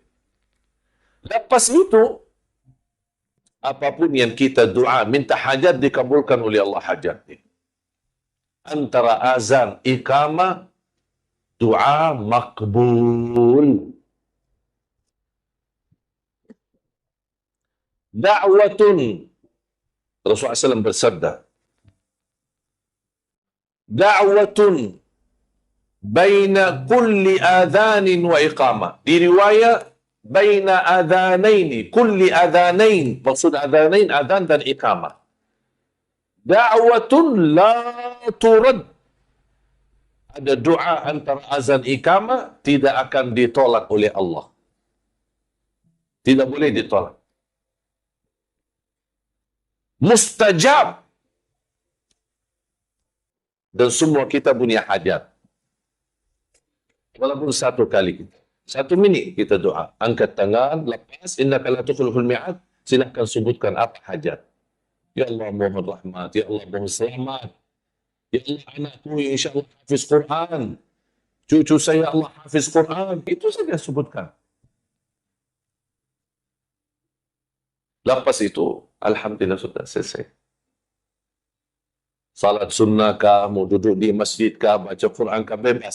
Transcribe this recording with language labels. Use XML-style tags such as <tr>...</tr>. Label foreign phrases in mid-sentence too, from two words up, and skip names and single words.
<ms>Lepas itu, apapun yang kita doa, minta hajat dikabulkan oleh Allah hajatnya. Antara azan, iqamah, doa makbul. Da'watun. Rasulullah SAW bersabda,</ms> <ar>دعوة بين كل أذان وإقامة.</ar> <ms>Di riwayat,</ms> <ar>بين أذانين، كل أذانين.</ar> <ms>Maksud adhanain, adhan dan iqamah.</ms> <ar>دعوة لا ترد.</ar> <ms>Ada doa antara azan iqamah tidak akan ditolak oleh Allah. Tidak boleh ditolak. Mustajab. Dan semua kita punya hajat. Walaupun 1 kali kita. 1 minit kita doa. Angkat tangan, lepas,</ms> <ar>إنك لا تخلف الميعاد.</ar> <ms>Silakan sebutkan apa hajat. Ya Allah mohon rahmat, ya Allah mohon selamat. Ya Allah anakku insyaAllah hafiz Quran. Cucu saya Allah hafiz Quran. Itu saja sebutkan. Lepas itu, alhamdulillah sudah selesai. Salat sunnah kah, mau duduk di masjid kah, baca Quran kah, bebas.</ms>